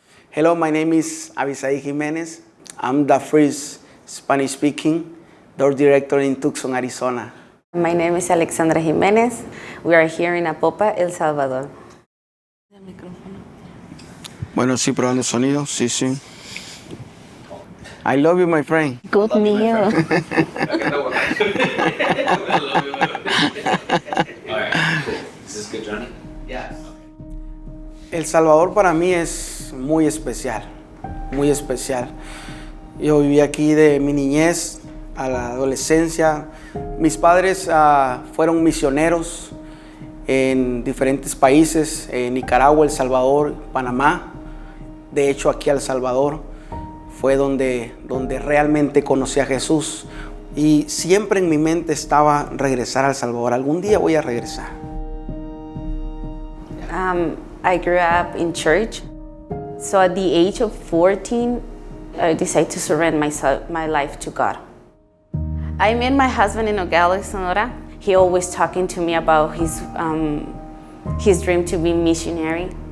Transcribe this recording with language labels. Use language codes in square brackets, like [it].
[en] Hello, my name is Avisai Jimenez. I'm the first Spanish-speaking door director in Tucson, Arizona. My name is Alexandra Jimenez. We are here in Apopa, El Salvador. [es] Bueno, sí, probando sonido, sí, sí. [en] I love you, my friend. Good meal. Is this good, Johnny? Yeah. [es] El Salvador para mí es muy especial, muy especial. Yo viví aquí de mi niñez a la adolescencia. Mis padres fueron misioneros en diferentes países, en Nicaragua, El Salvador, Panamá. De hecho, aquí a El Salvador fue donde realmente conocí a Jesús. Y siempre en mi mente estaba regresar a El Salvador. Algún día voy a regresar. [en] I grew up in church. So at the age of 14, I decided to surrender my life to God. I met my husband in Nogales, Sonora. He always talking to me about his dream to be missionary.